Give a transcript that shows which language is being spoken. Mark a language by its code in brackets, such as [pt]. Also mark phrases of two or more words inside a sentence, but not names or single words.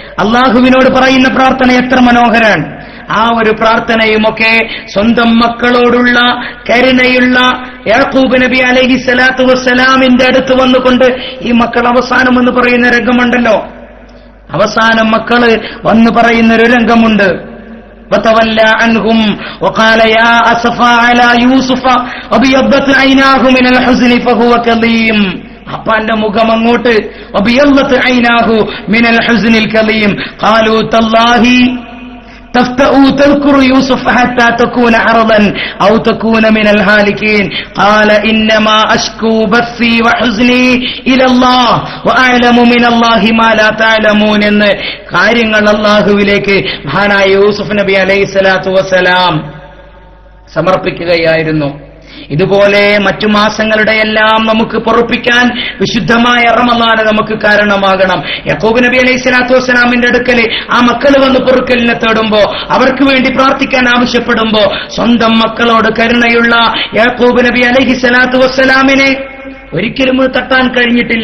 [ml] അള്ളാഹുവിനോട് പറയുന്ന പ്രാർത്ഥന എത്ര മനോഹരാണ്. ആ ഒരു പ്രാർത്ഥനയുമൊക്കെ സ്വന്തം മക്കളോടുള്ള കരുണയുള്ള യാക്കൂബ് നബി [ar] عليه الصلاة والسلام [ml] അടുത്ത് വന്നുകൊണ്ട് ഈ മക്കൾ അവസാനം എന്ന് പറയുന്ന രംഗമുണ്ടല്ലോ, അവസാനം മക്കള് വന്നു പറയുന്നൊരു രംഗമുണ്ട്. [ar] وتولى عنهم وقال يا أسفا على يوسف وبيضت عيناه من الحزن فهو كظيم. [ml] അപ്പാന്റെ മുഖം അങ്ങോട്ട് [ar] وبيضت عيناه من الحزن الكظيم قالوا تالله تفتأ تذكر يوسف حتى تكون عرضا أو تكون من الهالكين قال إنما أشكو بثي وحزني إلى الله وأعلم من الله ما لا تعلمون. [ml] എന്ന് കാര്യങ്ങൾ അല്ലാഹുവിലേക്ക് മഹാനായ യൂസുഫ് നബി [ar] عليه الصلاة والسلام [ml] സമർപ്പിക്കുകയായിരുന്നു. ഇതുപോലെ മറ്റു മാസങ്ങളുടെ എല്ലാം നമുക്ക് പൊറുപ്പിക്കാൻ വിശുദ്ധമായ റമളാൻ നമുക്ക് കാരണമാകണം. യാക്കൂബ് നബി [ar] عليه الصلاة والسلام [ml] അടുക്കല് ആ മക്കൾ വന്ന് പൊറുക്കലിനെ തേടുമ്പോ, അവർക്ക് വേണ്ടി പ്രാർത്ഥിക്കാൻ ആവശ്യപ്പെടുമ്പോ, സ്വന്തം മക്കളോട് കരുണയുള്ള യാക്കൂബ് നബി [ar] عليه الصلاة والسلام [ml] ഒരിക്കലും തട്ടാൻ കഴിഞ്ഞിട്ടില്ല.